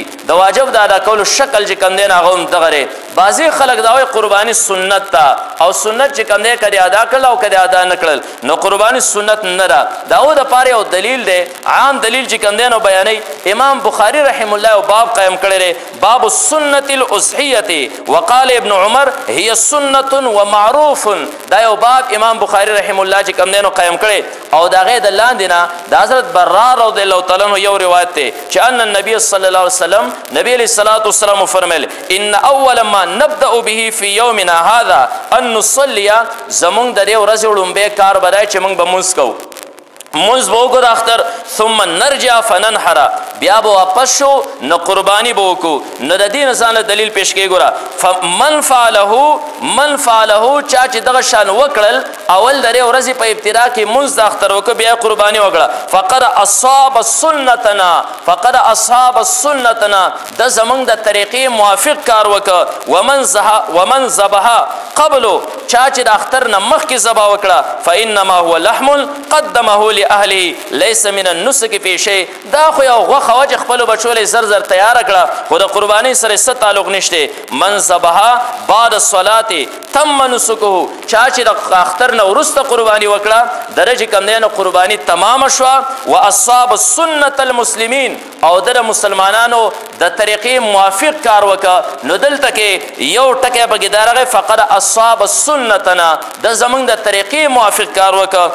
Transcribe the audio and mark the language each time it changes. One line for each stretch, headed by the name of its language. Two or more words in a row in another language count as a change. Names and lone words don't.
Pashto: د واجب د ادا کولو شکل چې کوم دی نو هغه هم دغه دی. بعضې خلک دا وایي قرباني سنت ده او سنت چې کوم دی که دې ادا کړل او که دې ادا نه کړل نو قرباني سنت نه ده. د هغو دپاره یو دلیل دی، عام دلیل چې کوم دی نو بیانوي. امام بخاري
Arabic: رحم الله
Pashto: یو باب قیم کړی دی،
Arabic: باب السنة الاضحیة وقال ابن عمر هي سنة ومعروف.
Pashto: دا یو باب امام بخاري
Arabic: رحم الله
Pashto: چې کوم دی نو قیم کړی. او د هغې د لاندې نه د حضرت برار
Arabic: رضی الله تعالی عنه
Pashto: یو روایت دی چې
Arabic: ان النبي صلی الله علیه وسلم نبی علیه الصلاة والسلام
Pashto: فرمیل
Arabic: ان اول ما نبدأ به في يومنا هذا ان نصلي.
Pashto: زمونږ د دې ورځې وړومبی کار به دی چې موږ به مونځ کوو، مونځ به وکړو د اختر،
Arabic: ثم نرجع فننحر،
Pashto: بیا به واپس شو نو قرباني به وکړو. نو د دې نه ځانله دلیل پیش کوي. ګوره
Arabic: من فعله
Pashto: چا چې دغه شان وکړل اول د دې ورځې په ابتدا کې مونځ د اختر وکړه بیا قرباني وکړه،
Arabic: فقد اصاب سنتنا
Pashto: د زمونږ د طریقې موافق کار وکړه.
Arabic: ومن ذبح قبلو
Pashto: چا چې د اختر نه مخکې ذبح وکړه
Arabic: فانما هو لحم قدمه لأهله ليس من النسك في شيء.
Pashto: دا خو یو غوښه وه چې خپلو بچو له زر زر تیاره کړه، خو د قربانۍ سره څه تعلق نشته.
Arabic: من ذبح بعد الصلاة تم نسکه
Pashto: چا چې د اختر نه وروسته قرباني وکړه د ده چې کوم دی نو قرباني تمامه شوه.
Arabic: واصاب سنة المسلمین
Pashto: او د مسلمانانو د طریقې موافق کار وکړه. نو دلته کې یو ټکی پکې دا راغی
Arabic: فقد اصاب سنتنا،
Pashto: د زمونږ د طریقې موافق کار وکړه.